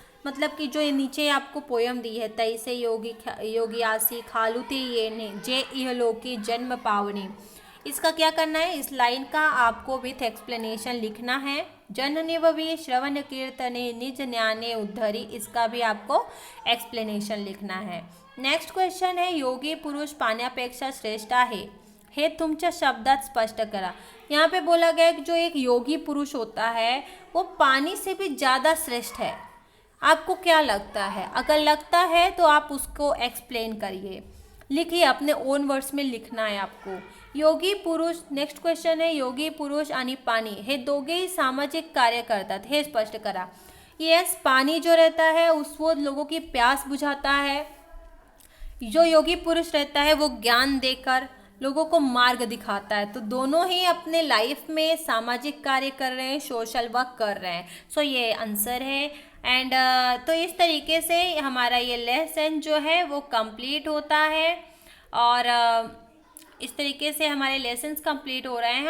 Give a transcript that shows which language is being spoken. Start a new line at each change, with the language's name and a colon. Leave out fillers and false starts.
Hindi: मतलब कि जो ये नीचे आपको पोयम दी है,
Marathi: तई से योगी आसी खालुते ये ने जे इहलोकी जन्म पावनी,
Hindi: इसका क्या करना है, इस लाइन का आपको विथ एक्सप्लेनेशन लिखना है।
Marathi: जननी भी श्रवण कीर्तने निज ज्ञाने उद्धरी,
Hindi: इसका भी आपको एक्सप्लेनेशन लिखना है।
Marathi: नेक्स्ट क्वेश्चन है, योगी पुरुष पाण्यापेक्षा श्रेष्ठ आहे हे तुमच्या शब्दात स्पष्ट करा।
Hindi: यहाँ पे बोला गया कि जो एक योगी पुरुष होता है वो पानी से भी ज़्यादा श्रेष्ठ है। आपको क्या लगता है? अगर लगता है तो आप उसको एक्सप्लेन करिए, लिखिए, अपने ओन वर्ड्स में लिखना है आपको।
Marathi: योगी पुरुष, नेक्स्ट क्वेश्चन है, योगी पुरुष आणि पाणी हे दोघेही सामाजिक कार्य करतात हे स्पष्ट करा।
Hindi: यस, पानी जो रहता है वो लोगों की प्यास बुझाता है, जो योगी पुरुष रहता है वो ज्ञान देकर लोगों को मार्ग दिखाता है। तो दोनों ही अपने लाइफ में सामाजिक कार्य कर रहे हैं, सोशल वर्क कर रहे हैं। सो ये आंसर है। एंड तो इस तरीके से हमारा ये लेसन जो है वो कंप्लीट होता है, और इस तरीके से हमारे लेसन्स कंप्लीट हो रहे हैं।